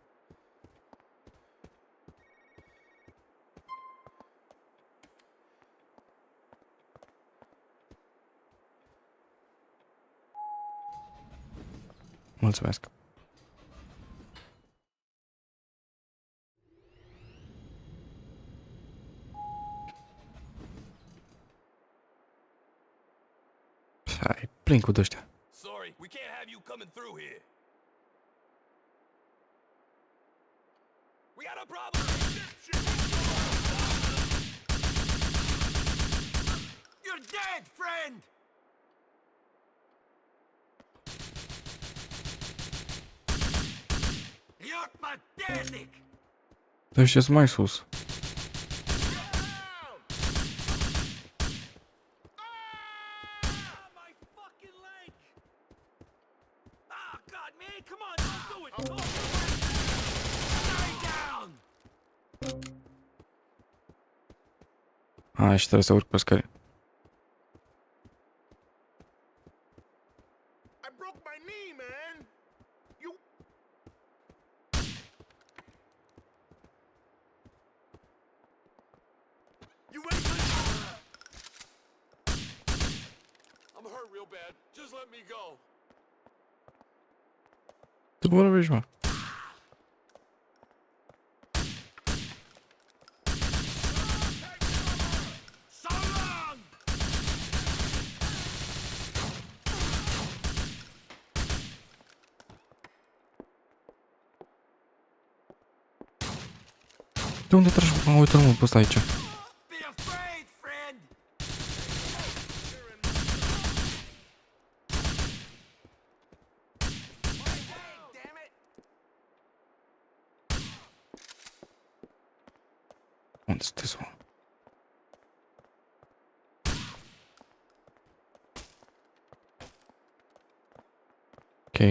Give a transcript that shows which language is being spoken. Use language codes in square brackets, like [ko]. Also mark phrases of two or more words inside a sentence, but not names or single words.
[ro] Mulțumesc. Hai, plin cu ăștia. [en] Sorry, we can't have you coming through here. We got a problem. You're dead, friend! You're pathetic! [ro] Ăștia sunt mai sus. [en] My fucking leg! Ah, God, man, come on, don't do it! Oh. Stay down! A, [ro] și trebuie să urc pe scări. [en] I broke my knee, man. You. You ready for this? I'm hurt real bad. Just let me go. [ro] Tu vorbești, mă. [en] So long! [ro] De unde tragi? Mă, uite, mă, pe ăsta aici. [en] Be afraid, friend! Damn it! [ro] Unde sunteți, mă? Ok.